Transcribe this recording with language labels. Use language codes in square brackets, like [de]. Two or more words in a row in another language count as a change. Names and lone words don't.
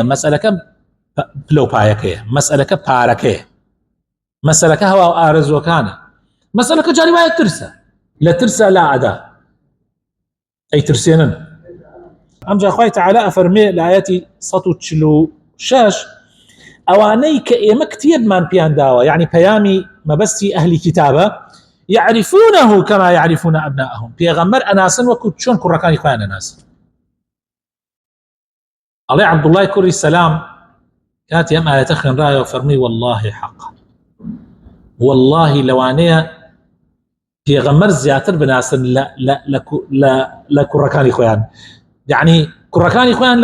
[ckb] مەسئلەکە پلەپایەکەیە مەسئلەکە پارەکەیە مەسئلەکە هەوا ئارەزوەکانە مەسئلەکە جاری وایە ترسە لە ترسە لا ئەدا ئەی ترسێنن ئەمجا خوای تەعالی ئەفەرمێ لە ئایەتی 146 ئەوانەی کە ئێمە کتێبمان پیان داوە یعنی پەیامی مەبەستی ئەهلی کتابە [ar] يعرفونه كما يعرفون أبناءهم [ckb] پێغەمبەر ئەناسن وەکو چۆن کوڕەکانی خۆیان ئەناسن ئەڵێ عەبدوڵڵای کوڕی سەلام کاتی ئەم ئایەتە خوێنرایەوە فەرمووی [ar] والله حەق والله [ckb] لەوانەیە پێغەمبەر زیاتر بناسن لە کوڕەکانی خۆیان یعنی کوڕەکانی خۆیان